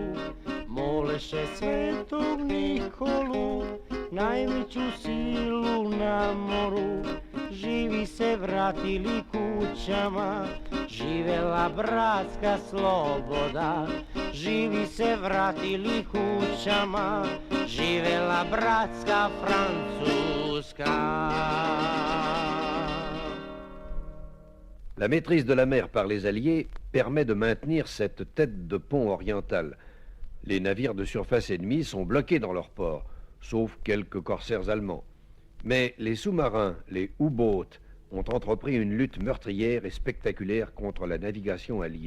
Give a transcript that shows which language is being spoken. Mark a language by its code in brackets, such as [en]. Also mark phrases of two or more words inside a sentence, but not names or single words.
[sr] Moleše svetog Nikolu, najveću silu na moru. Živi se vratili kućama, živela bratska sloboda. Živi se vratili kućama, živela bratska Francuska. [fr] La maîtrise de la mer par les Alliés permet de maintenir cette tête de pont orientale. Les navires de surface ennemis sont bloqués dans leurs ports, sauf quelques corsaires allemands. Mais les sous-marins, les U-boats, ont entrepris une lutte meurtrière et spectaculaire contre la navigation alliée.